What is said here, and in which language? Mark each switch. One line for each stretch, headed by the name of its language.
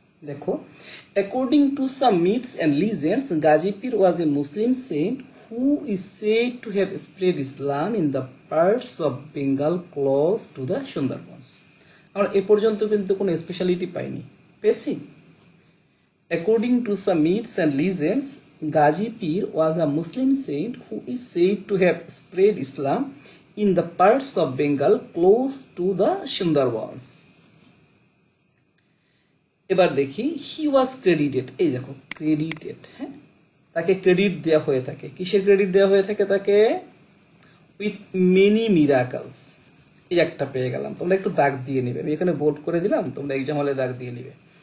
English: দেখো, according to some myths and legends, Ghazi Pir was a Muslim saint who is said to have spread Islam in the parts of Bengal close to the Sundarbans.
Bangla: আমরা এ পর্যন্ত কিন্তু কোনো speciality পাইনি, পেয়েছি।
English: According to some myths and legends, Ghazi Pir was a Muslim saint who is said to have spread Islam in the parts of Bengal close to the Sundarbans.
Bangla: এবার দেখি,
English: he was credited,
Bangla: এই দেখো ক্রেডিটেড, হ্যাঁ, তাকে credit দেওয়া হয়ে থাকে। কিসের ক্রেডিট দেওয়া হয়ে থাকে তাকে?
English: With many miracles.
Bangla: এই একটা পেয়ে গেলাম, তোমরা একটু দাগ দিয়ে নিবে, আমি এখানে বোল্ড করে দিলাম, তোমরা এক্সাম হলে দাগ দিয়ে নিবে।